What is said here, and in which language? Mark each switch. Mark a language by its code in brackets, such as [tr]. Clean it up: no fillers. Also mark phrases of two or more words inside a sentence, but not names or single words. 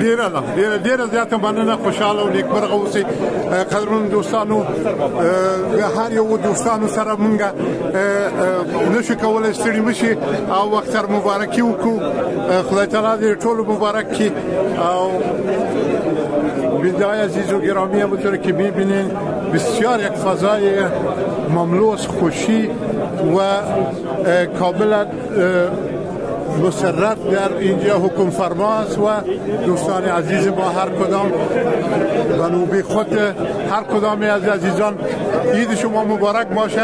[ps] ډېره زیاته مننه. خوشحاله او نیکمرغه اوسئ. قدرمن دوستانو هر یو دوستانو سره مونږ نشو کولی ستړي مشي او اختر مبارکي وکړو. خدای تعالی دې ټولو مبارک کړي. [fa] او بیننده عزیز و گرامی همونطور که میبینین بسیار یک فضای مملو از خوشی و کاملا مسرت در اینجا حکم فرماست و دوستان عزیز ما هر کدام و نوبه خود هر کدام از عزیزان عید شما مبارک باشه.